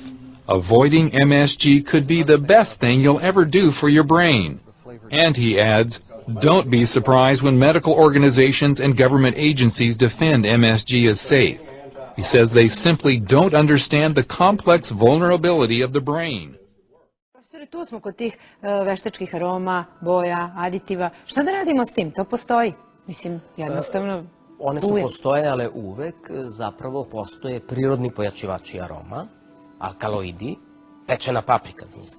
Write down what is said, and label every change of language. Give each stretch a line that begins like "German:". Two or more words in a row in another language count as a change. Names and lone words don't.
English: Avoiding MSG could be the best thing you'll ever do for your brain. And he adds, don't be surprised when medical organizations and government agencies defend MSG as safe. He says they simply don't understand the complex vulnerability of the brain.
Serbian: Profesore, tu smo kod tih veštačkih aroma, boja, aditiva. Šta da radimo s tim? To postoji. Mislim, jednostavno one su postojale uvek, zapravo postoje prirodni pojačivači aroma, alkaloidi, pečena paprika, zamislite.